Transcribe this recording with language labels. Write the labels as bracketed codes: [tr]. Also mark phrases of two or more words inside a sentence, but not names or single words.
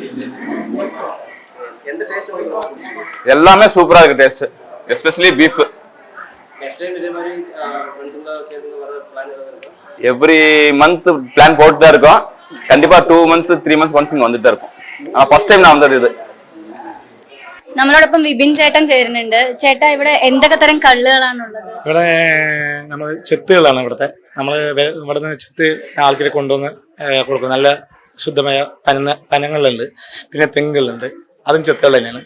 [ta] எல்லாமே சூப்பரா இருக்கு [en] taste, especially beef. every month plan [ta] போட்டு தான் இருக்கோம். கண்டிப்பா [en] 2 months 3 months once [ta] இங்க வந்துட்டு தான் இருக்கும். ஆனா [en] first time [ta] நான் வந்தது இது. [ml] നമ്മളോടൊപ്പം വിപിൻ ചേട്ടൻ ചേരുന്നുണ്ട്. ചേട്ടാ, ഇവിടെ എന്തൊക്കെ തരം കള്ളുകളാണുള്ളത്? ഇവിടെ നമ്മൾ ചെത്തുകളാണ് ഇവിടുത്തെ. നമ്മൾ ഇവിടുന്ന് ചെത്ത് ആൾക്കാരെ കൊണ്ടുവന്ന് കൊടുക്കും. നല്ല ശുദ്ധമായ പനങ്ങളുണ്ട്, പിന്നെ തെങ്ങുകളുണ്ട്, അതും ചെത്തുകൾ തന്നെയാണ്.